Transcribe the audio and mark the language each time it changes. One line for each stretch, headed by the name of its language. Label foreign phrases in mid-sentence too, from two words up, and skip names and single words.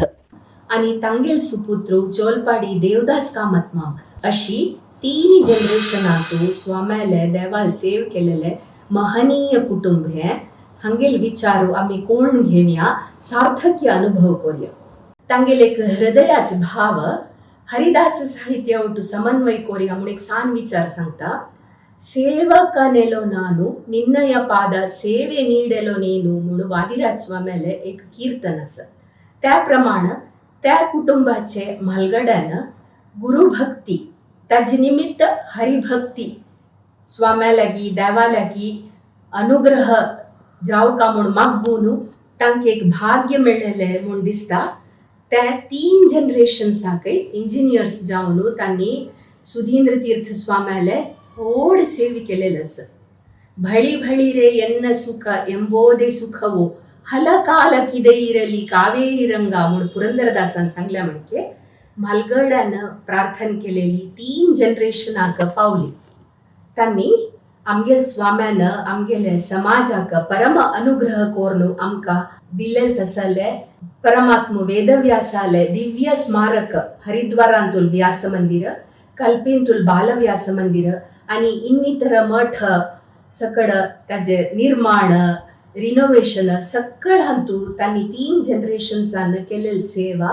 Konkani: आणि तांगेल सुपुत्र चोलपाडी देवदास कामत माम अशी 3 जनरेशनांतू स्वाम्याले देवाल सेव केलेले महनीय कुटुंब हे हांगेल विचारू आम्ही कोण घेवया सार्थक्य अनुभव कोरया. तांगेल एक हृदयाच भाव हरिदास साहित्य ಒಟ್ಟು समन्वय कोरया म्हणून एक सान विचार सांगता.
Kannada: ಸೇವಕನೆಲೋ ನಾನು ನಿನ್ನಯ ಪಾದ ಸೇವೆ ನೀಡೆಲೋ ನೀನು
Konkani: म्हणून वादिराज स्वाम्याले एक कीर्तनस. त्याप्रमाणे त्या कुटुंबाचे म्हालगड्यान गुरुभक्ती ताजे निमित्त हरिभक्ती स्वाम्या लागी देवा लागी अनुग्रह जावका म्हणून मागून तांकां एक भाग्य मेळ्ळेले म्हणून दिसता. त्या 3 जनरेशन्सांकय इंजिनियर्स जावन तांणी सुधींद्र तीर्थ स्वाम्याले
Kannada: ಓಡಿ ಸೇವೆ
Konkani: केलेलस.
Kannada: ಭಳಿ ಭಳಿರೆ ಎನ್ನ ಸುಖ ಎಂಬೋದೇ ಸುಖವು ಹಲಕಾಲಕ್ಕಿದೆ ಇರಲಿ
Konkani: कावेरी रंगा म्हणून पुरंदरदासान सांगल्या म्हणजे म्हालगड्यानं प्रार्थना केलेली 3 जनरेशनाक पावली. त्यांनी आमगेल स्वाम्यानं आमगेले समाजाक परम अनुग्रह कोरनु आमकां दिलेल तसले परमात्म वेदव्यासाले दिव्य स्मारक हरिद्वारांतूल व्यास मंदिर कल्पींतूल बालव्यास मंदिर आणि ಇನ್ನಿತರ मठ सकड त्याचे निर्माण रिनोवेशन सकड हंतू त्यांनी 3 जनरेशन्सान केलेली सेवा.